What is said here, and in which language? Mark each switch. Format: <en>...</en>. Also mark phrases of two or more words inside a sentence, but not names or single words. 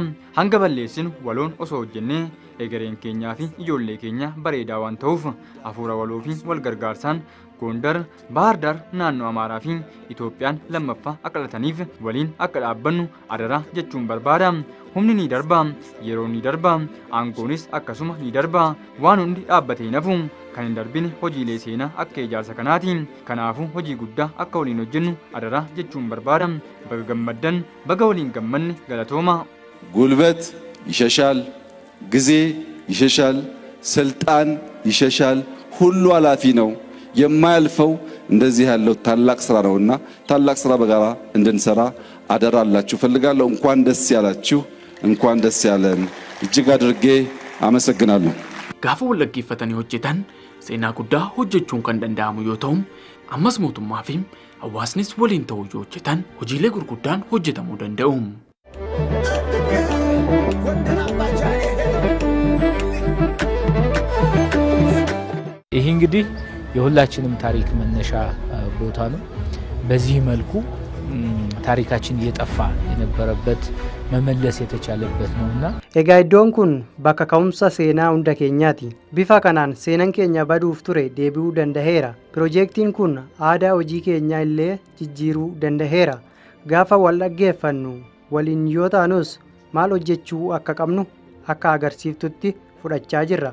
<om>Hanga balleessinu waloon osoo hojjennee egereen keenyaa fi ijoollee keenya bareedaa waan ta'uuf hafuura waloo fi wal gargaarsaan Gondar, Bahar Dar naannoo Amaaraa fi Itoophiyaan lammaffaa akka dhalataniif waliin akka dhaabbannu adaraa jechuun barbaada. Humni ni darba, yeroo ni darba, aangoonis akkasuma ni darba. Waan hundi dhaabbatee nafu kan hin darbine hojiilee seenaa akka ijaarsa kanaati. Kanaafuu hojii guddaa akka waliin hojjennu adaraa jechuun barbaada. Baga gammaddan, baga waliin gammanne galatooma.</om> <am>ጉልበት ይሸሻል፣ ጊዜ ይሸሻል፣ ስልጣን ይሸሻል፣ ሁሉ ኃላፊ ነው። የማያልፈው እንደዚህ ያለው ታላቅ ስራ ነውና ታላቅ ስራ በጋራ እንድንሰራ አደራ አላችሁ ፈልጋለሁ። እንኳን ደስ ያላችሁ፣ እንኳን ደስ ያለን። እጅግ አድርጌ አመሰግናለሁ።</am> <om>gaafa walgargaaftan hojjetan seenaa guddaa hojjechuun kan danda'amu yoo ta'u ammas mootummaa fi hawaasnis waliin ta'uu yoo hojjetan hojiilee gurguddaan hojjetamuu danda'u.</om> <am>ይህ እንግዲህ የሁላችንም ታሪክ መነሻ ቦታ ነው። በዚህ መልኩ ታሪካችን እየጠፋ የነበረበት መመለስ የተቻለበት ነውና</am> <om>egaa iddoon kun bakka ka'umsa seenaa hunda keenyaati. bifa kanaan seenaan keenya baduuf ture deebi'uu danda'eera. piroojeektiin kun aadaa hojii keenyaa illee jijjiiruu danda'eera. gaafa wal dhaggeeffannu waliin yoo taanus maal hojjechuu akka qabnu akka agarsiiftutti fudhachaa jirra.</om>